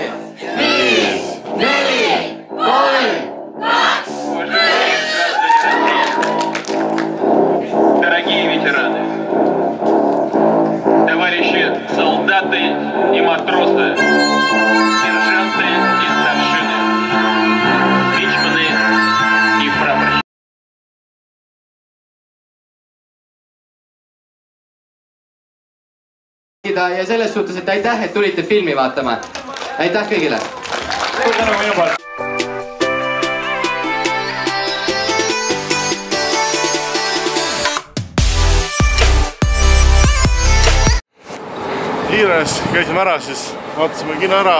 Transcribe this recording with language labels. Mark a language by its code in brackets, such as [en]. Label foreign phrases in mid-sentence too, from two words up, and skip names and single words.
[ru] 5, 4, 3, 2, 1. Дорогие ветераны, товарищи солдаты и матросы, сержанты и старшины, мичманы и прапорщики. [et] Ja selles suhtes, et aitäh, et tulite filmi vaatama. Aitäh kõigile! Suur tänu minu poolt! Igatahes käisime ära, siis vaatasime kino ära.